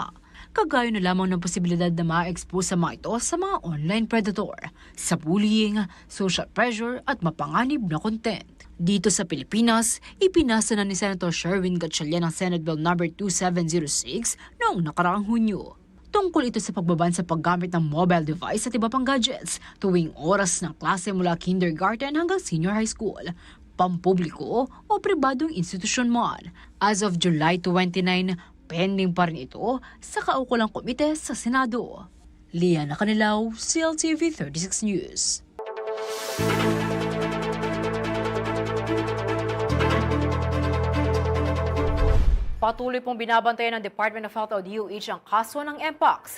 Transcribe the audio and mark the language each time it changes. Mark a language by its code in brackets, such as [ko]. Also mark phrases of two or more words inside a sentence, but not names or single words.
[tl] Kagaya na lamang ng posibilidad na ma-expose sa mga ito sa mga [en] online predator, [tl] sa bullying, [en] social pressure [tl] at mapanganib na content. Dito sa Pilipinas, ipinasa na ni Senator Sherwin Gatchalian ang Senate Bill No. 2706 noong nakaraang Hunyo. Tungkol ito sa pagbaban sa paggamit ng [en] mobile device [tl] at iba pang gadgets tuwing oras ng klase mula kindergarten hanggang [en] senior high school, [tl] pampubliko o pribadong institusyon man. [en] As of July 29, [tl] pending pa rin ito sa kaukulang komite sa Senado. Liana Canilaw, CLTV 36 News. Patuloy pong binabantayan ng Department of Health o DOH ang kaso ng Mpox.